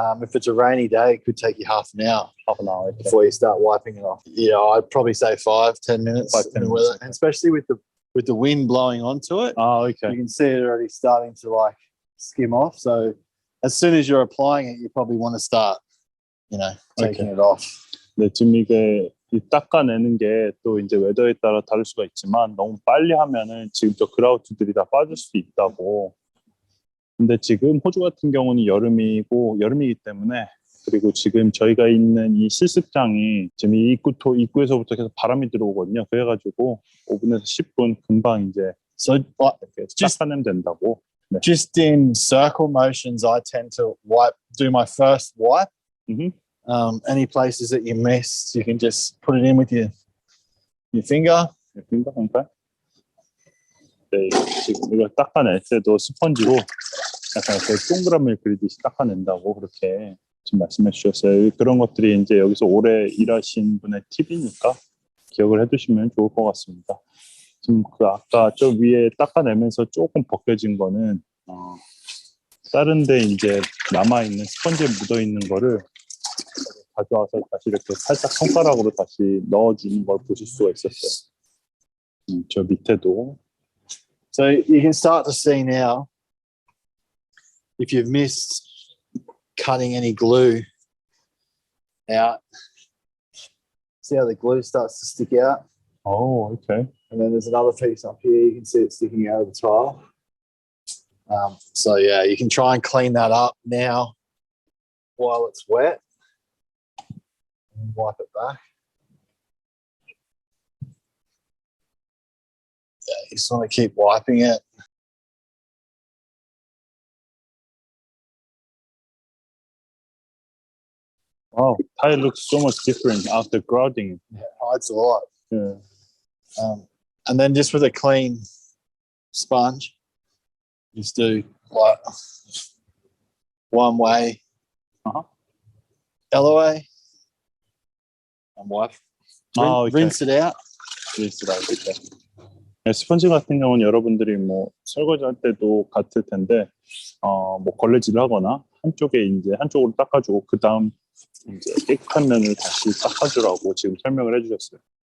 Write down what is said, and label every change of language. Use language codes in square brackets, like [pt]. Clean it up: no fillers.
[en] If it's a rainy day, it could take you half an hour. Half an hour before you start wiping it off. Yeah, I'd probably say 5-10 minutes. 5-10 minutes. Weather, and especially with the wind blowing onto it. Oh, okay. You can see it already starting to like skim off. So as soon as you're applying it, you probably want to start taking it off. [ko] 네, 지금 이게 이 닦아내는 게 또 이제 웨더에 따라 다를 수가 있지만 너무 빨리 하면은 지금 저 그라우트들이 다 빠질 수도 있다고. 근데 지금 호주 같은 경우는 여름이기 때문에 그리고 지금 저희가 있는 이 실습장이 지금 이 입구에서부터 계속 바람이 들어오거든요. 그래가지고 5분에서 10분 금방 이제 닦아내면 된다고. 네. [en] Just in circle motions, I tend to do my first wipe. Any places that you missed, you can just put it in with your finger. [ko] 네, 지금 이거 닦아낼 때도 스펀지로 약간 이렇게 동그라미를 그리듯이 닦아낸다고 그렇게 지금 말씀해 주셨어요. 그런 것들이 이제 여기서 오래 일하신 분의 팁이니까 기억을 해두시면 좋을 것 같습니다. 지금 그 아까 저 위에 닦아내면서 조금 벗겨진 거는 다른데 이제 남아있는 스펀지에 묻어있는 거를 가져와서 다시 이렇게 살짝 손가락으로 다시 넣어주는 걸 보실 수가 있었어요. 저 밑에도. [en] So you can start to see now if you've missed cutting any glue out. See how the glue starts to stick out? Oh, okay. And then there's another piece up here. You can see it sticking out of the tile. So yeah, you can try and clean that up now while it's wet. And wipe it back. Yeah, you just want to keep wiping it. Wow, tile looks so much different after grouting. Yeah, it hides a lot. Yeah. And then just with a clean sponge, just do like one way, other way, and wipe. Rinse it out. rinse it out. Okay. [ko] 네, 스펀지 같은 경우는 여러분들이 뭐 설거지할 때도 같을 텐데, 뭐 걸레질을 하거나 한쪽으로 닦아주고 그 다음 이제 깨끗한 면을 다시 닦아주라고 지금 설명을 해주셨어요.